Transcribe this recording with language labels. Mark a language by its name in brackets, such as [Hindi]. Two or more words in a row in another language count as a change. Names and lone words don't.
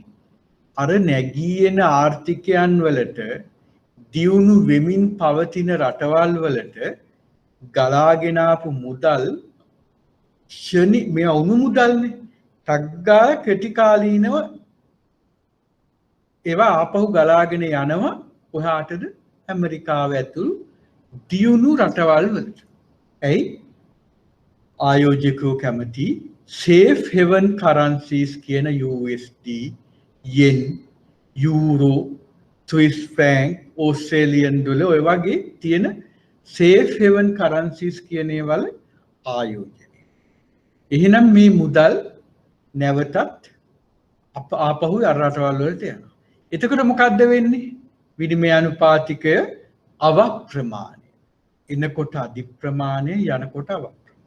[Sinhala] අර නැගී එන ආර්ථිකයන් වලට දියුණු වෙමින් පවතින රටවල් වලට ගලාගෙන ආපු මුදල් මේ උණු මුදල්නේ ටග්ගාල කෙටි කාලීනව ඒවා ආපහු ගලාගෙන යනවා කොහාටද? ඇමරිකාව ඇතුළු දියුණු රටවල් වලට. ඇයි? ආයෝජකයෝ කැමති [English] safe haven currencies [Sinhala] කියන [English] USD, yen, euro, Swiss franc, Australian dollar [Sinhala] ඔය වගේ තියෙන [English] safe haven currencies [Sinhala] කියන ඒවල ආයෝජනය. එහෙනම් මේ මුදල් නැවතත් ආපහු අර රටවල් වලට යනවා. එතකොට මොකද්ද වෙන්නේ? විනිමය අනුපාතිකය අවප්‍රමාණය. එනකොට අධි ප්‍රමාණය යනකොට අවප්‍රමාණය.